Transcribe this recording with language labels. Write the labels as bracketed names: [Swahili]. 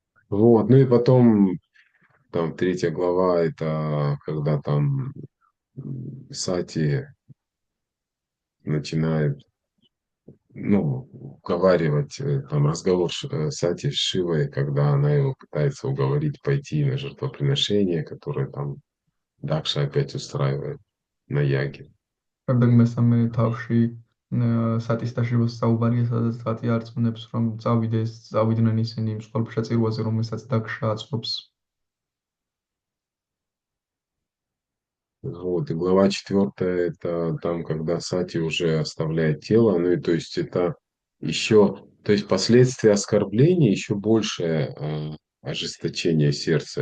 [Russian] Вот, ну и потом там 3-я глава, это когда там Сати начинает, ну, уговаривать, там разговор Сати с Шивой, когда она его пытается уговорить пойти на жертвоприношение, которое там Дакша опять устраивает на яге. [Georgian] შემდეგ მესამე თავში სატის და შივას საუბარია, სადაც სატი არწმუნებს, რომ წავიდნენ ისინი იმ მსხვერპლშეწირვაზე, რომელსაც დაქშა აწყობს. [Russian] Вот, и глава 4, это там, когда Сати уже оставляет тело, ну и то есть это еще, то есть последствия оскорбления, еще большее ожесточение сердца.